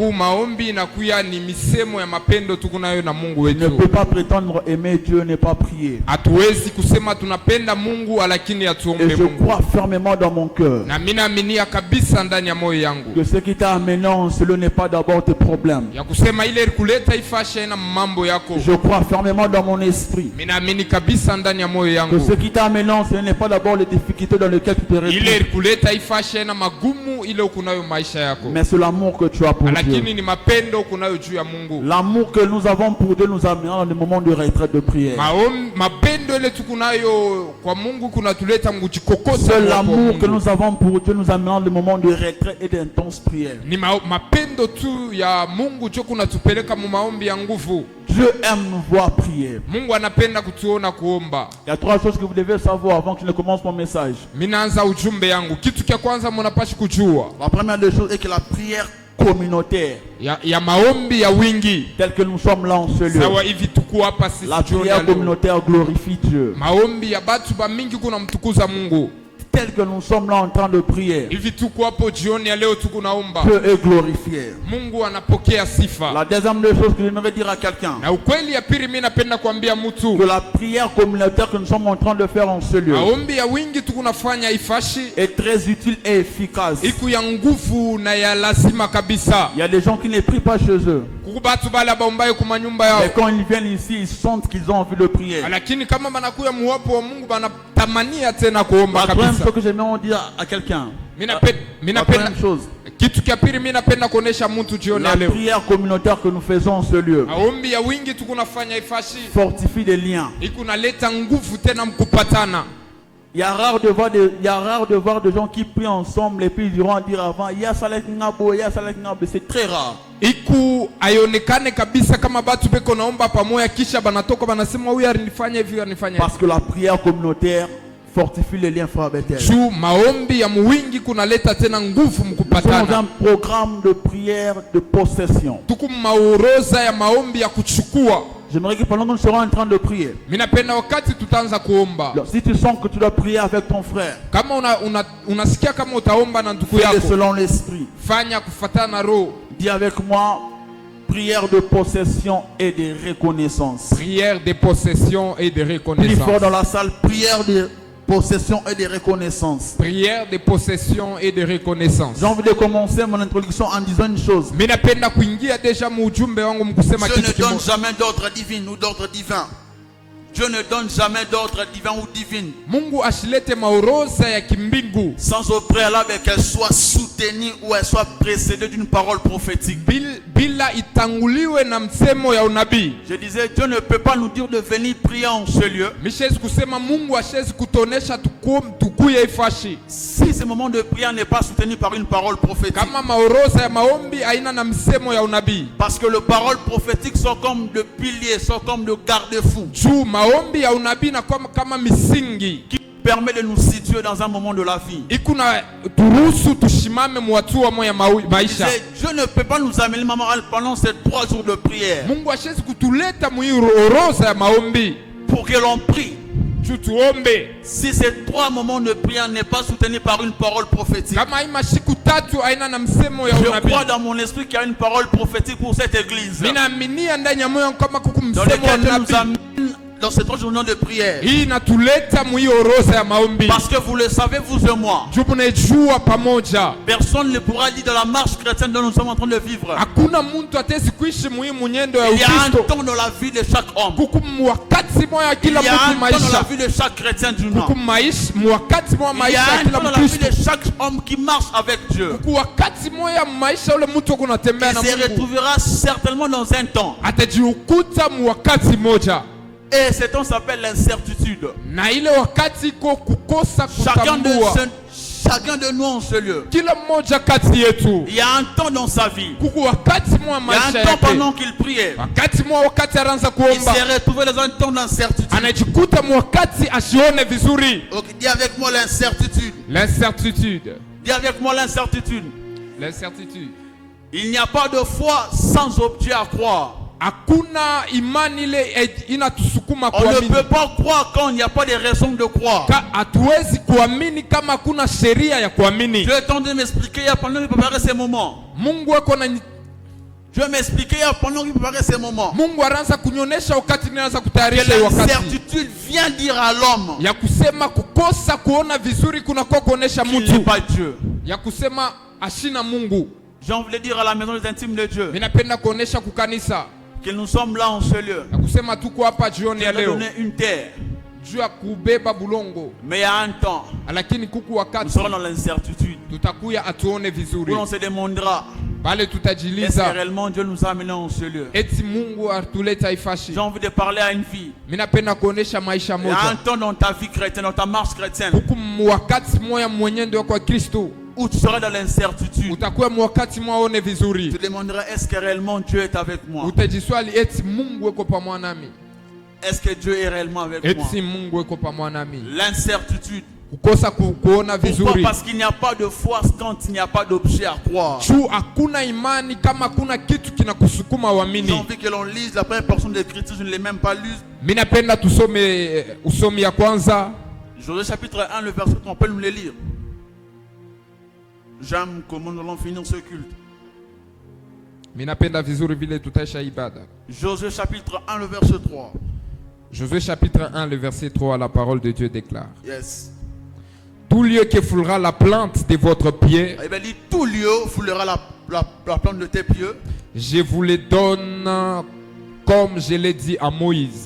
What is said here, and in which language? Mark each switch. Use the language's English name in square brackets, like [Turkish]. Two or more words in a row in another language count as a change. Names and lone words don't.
[French] Je ne peux pas prétendre aimer Dieu et ne pas prier. Et je crois fermement dans mon cœur que ce qui t'a amené en cela n'est pas d'abord tes problèmes. [Swahili] mambo yako. [French] Je crois fermement dans mon esprit [Swahili] Minaamini kabisa ndani ya moyo [French] que [Swahili] yangu. [French] ce qui t'amène, ce n'est pas d'abord les difficultés dans lesquelles tu te retrouves, [Swahili] Ile kuleta ifashe na magumu ile ukunayo maisha yako. [French] mais c'est l'amour que tu as pour Dieu. [Swahili] Lakini ni mapendo ukunayo juu ya Mungu. [French] L'amour que nous avons pour Dieu nous amène dans des moments de retraite de prière. [Swahili] Mapendo ile tukunayo kwa Mungu kunatuleta mujikokota. [French] C'est l'amour que nous avons pour Dieu nous amène dans des moments de retraite et d'intense prière. [Swahili] Ni mapendo tu ya Mungu jo kunatupeleka mu maombi ya nguvu. [French] Dieu aime nous voir prier. [Swahili] Mungu anapenda kutuona kuomba. [French] Il y a 3 choses que vous devez savoir avant que je ne commence mon message. [Swahili] Minaanza ujumbe yangu. Kitu kia kwanza mnapashi kujua. [French] La première des choses est que la prière communautaire, [Swahili] ya maombi ya wingi, [French] tel que nous sommes là en ce lieu, [Swahili] sawa hivi tuko hapa sisi, [French] la prière communautaire glorifie Dieu. [Swahili] Maombi ya batu ba mingi kuna mtukuza Mungu. [French] Tel que nous sommes là en train de prier, [Swahili] hivi tuko hapo jioni ya leo tuko naomba, [French] Dieu est glorifié. [Swahili] Mungu anapokea sifa. [French] La deuxième des choses que j'aimerais dire à quelqu'un, [Swahili] na ukweli ya pili mimi napenda kuambia mtu, [French] que la prière communautaire que nous sommes en train de faire en ce lieu, [Swahili] maombi ya wingi tukunafanya ifashi, [French] est très utile et efficace. [Swahili] iku ya nguvu na ya lazima kabisa. [French] Il y a des gens qui ne prient pas chez eux, [Swahili] kukubatu bala baombaye kuma nyumba yao, [French] mais quand ils viennent ici, ils sentent qu'ils ont envie de prier. [Swahili] lakini kama banakuya muwapo wa Mungu banatamania tena kuomba [French] La [Swahili] kabisa. [French] deuxième chose que j'aimerais dire à quelqu'un, La la première chose, [Swahili] kitu kia pili mimi napenda kuonesha mtu jioni [French] la [Swahili] leo, [French] prière communautaire que nous faisons en ce lieu [Swahili] maombi ya wingi tukunafanya ifashi, [French] fortifie des liens. [Swahili] ikunaleta nguvu tena mkupatana. [French] Il y a rare de voir des gens qui prient ensemble et puis ils iront dire avant, c'est très rare. [Swahili] Iku aionekane kabisa kama batu beko naomba pamoja kisha banatoka banasema huyu alinifanya hivi alinifanya. [French] Parce que la prière communautaire fortifie les liens fraternels. [Swahili] Juu maombi ya mwingi kunaleta tena nguvu mkupatana. [French] Nous avons un programme de prière de possession. [Swahili] Tuku maoroza ya maombi ya kuchukua. [French] J'aimerais que pendant que nous serons en train de prier, [Swahili] minapenda wakati tutaanza kuomba, [French] si tu sens que tu dois prier avec ton frère, [Swahili] kama unasikia kama utaomba na ndugu [French] fais-le [Swahili] yako, [French] selon l'esprit. [Swahili] fanya kufatana na roho. [French] Dis avec moi, prière de possession et de reconnaissance. Prière de possession et de Plus reconnaissance. fort dans la salle, prière de possession et de reconnaissance. Prière de possession et de reconnaissance. J'ai envie de commencer mon introduction en disant une chose. [Swahili] Minapenda kuingia deja mu ujumbe wangu mkusema [French] Dieu [Swahili] kitu [French] ne donne [Swahili] kimoja. [French] jamais d'ordre divin ou d'ordre divin. Dieu ne donne jamais d'ordre divin ou divine [Swahili] Mungu ashilete maoroza ya kimbingu [French] sans au préalable qu'elle soit soutenue ou elle soit précédée d'une parole prophétique. [Swahili] bila itanguliwe na msemo ya unabii. [French] Je disais, Dieu ne peut pas nous dire de venir prier en ce lieu [Swahili] Mishezi kusema Mungu ashezi kutonesha tukuye ifashi [French] si ce moment de prière n'est pas soutenu par une parole prophétique. [Swahili] kama maoroza ya maombi aina na msemo ya unabii. [French] Parce que les paroles prophétiques sont comme de piliers, sont comme de garde-fous. [Swahili] Juu maombi ya unabii na kama misingi [French] Qui permet de nous situer dans un moment de la vie. [Swahili] ikuna turuhusu tushimame muhatua moya maisha. [French] Dieu ne peut pas nous amener pendant ces 3 jours de prière [Swahili] Mungu ashezi kutuleta muioroza ya maombi [French] pour que l'on prie. [Swahili] juu tuombe. [French] Si ces 3 moments de prière n'est pas soutenu par une parole prophétique, [Swahili] Kama ima siku tatu aina na msemo ya [French] je [Swahili] unabii. [French] crois dans mon esprit qu'il y a une parole prophétique pour cette église. [Swahili] Ninaaminia ndani ya moyo kama kuku [French] Dans [Swahili] msemo wa [French] lequel Dieu nous [Swahili] nabii. [French] amène dans ces 3 journées de prière. [Swahili] Hii inatuleta muioroza ya maombi. [French] Parce que vous le savez, vous et moi, [Swahili] Juu tunajua pamoja. [French] personne ne pourra dire dans la marche chrétienne dont nous sommes en train de vivre. [Swahili] Hakuna mtu atezi kuishi muhimu nyendo ya [French] Il y a un [Swahili] Ukristo. [French] temps dans la vie de chaque homme. [Swahili] Kuku wakati moya [French] Il [Swahili] kila [French] y a [Swahili] mtu [French] un temps dans la [Swahili] maisha. [French] vie de chaque chrétien du nom. [Swahili] Kuku maisha wakati moya [French] Il y [Swahili] maisha [French] a [Swahili] ya [French] un [Swahili] kila [French] temps dans la vie [Swahili] Mkristo. [French] de chaque homme qui marche avec Dieu. [Swahili] Kuku wakati moya maisha ule mtu kunatembea [French] Il [Swahili] na [French] se [Swahili] Mungu. [French] retrouvera certainement dans un temps. [Swahili] Atajiukuta wakati moja. [French] Et ce temps s'appelle l'incertitude. [Swahili] Na ile wakati iko kukosa [French] Chacun [Swahili] kutambua. [French] de nous en ce lieu. [Swahili] Kila mmoja kati yetu. [French] Il y a un temps dans sa vie. [Swahili] Kuku wakati moya [French] Il y a [Swahili] maisha [French] un temps [Swahili] yake. [French] pendant qu'il priait. [Swahili] Wakati moya wakati aranza [French] Il [Swahili] kuomba. [French] s'est retrouvé dans un temps d'incertitude. [Swahili] Anajikuta wakati asione vizuri. [French] Ok, dis avec moi l'incertitude. L'incertitude. Dis avec moi l'incertitude. L'incertitude. Il n'y a pas de foi sans objet à croire. [Swahili] Hakuna imani ile inatusukuma [French] On ne [Swahili] kuamini. [French] peut pas croire quand il n'y a pas de raison de croire. [Swahili] Hatuwezi kuamini kama hakuna sheria ya kuamini. [French] Dieu est en train de m'expliquer pendant qu'il préparait ces moments. [Swahili] Mungu ako na [French] Dieu m'expliquait pendant qu'il préparait ces moments. [Swahili] Mungu anaanza kunyonesha wakati ninaanza [French] Que [Swahili] kutayarisha wakati. [French] l'incertitude vient dire à l'homme [Swahili] Ya kusema kukosa kuona vizuri kuna kwa kuonesha [French] qu'il n'est [Swahili] mtu. [French] pas Dieu. [Swahili] Ya kusema ashina Mungu. [French] J'ai envie de dire à la maison des intimes de Dieu [Swahili] Ninapenda kuonesha kukanisa [French] que nous sommes là en ce lieu. [Swahili] na kusema tuko hapa jioni [French] Dieu [Swahili] ya [French] nous a [Swahili] leo [French] donné une terre. [Swahili] juu ya kubeba bulongo, [French] Mais il y a un temps, [Swahili] lakini kuku [French] nous [Swahili] wakati [French] serons dans l'incertitude. [Swahili] tutakuya atuone [French] Où [Swahili] vizuri, [French] l'on se demandera, [Swahili] pale [French] est-ce que [Swahili] tutajiliza [French] réellement Dieu nous a amenés en ce lieu? [Swahili] eti Mungu atuleta ifashi. [French] J'ai envie de parler à une fille. [Swahili] Mimi napenda kuonesha maisha [French] Il y a un [Swahili] moja [French] temps dans ta vie chrétienne, dans ta marche chrétienne, [Swahili] huku wakati moya mwenendo kwa Kristo, [French] où tu seras dans l'incertitude. [Swahili] utakuwa wakati mwaone [French] Tu [Swahili] vizuri, [French] te demanderas, est-ce que réellement Dieu est avec moi? [Swahili] utajiswali eti Mungu eko pamoja nami, [French] Est-ce que Dieu est réellement avec moi? [Swahili] eti Mungu eko pamoja nami. [French] L'incertitude. [Swahili] Kukosa kuona [French] Pourquoi? [Swahili] vizuri [French] Parce qu'il n'y a pas de foi quand il n'y a pas d'objet à croire. [Swahili] juu hakuna imani kama hakuna kitu kinakusukuma [French] J'ai [Swahili] uamini. [French] envie que l'on lise la première portion de l'Écriture, je ne l'ai même pas lue. [Swahili] Mimi napenda tusome usomi ya kwanza, [French] Josué chapitre 1, le verset 3, on peut nous le lire. J'aime comment nous allons finir ce culte. [Swahili] mimi napenda vizuri vile tutaisha ibada. [French] Josué chapitre 1, le verset 3. Josué chapitre 1, le verset 3, la parole de Dieu déclare: Yes. Tout lieu qui foulera la plante de votre pied, Il dit, tout lieu foulera la plante de tes pieds. je vous les donne comme je l'ai dit à Moïse.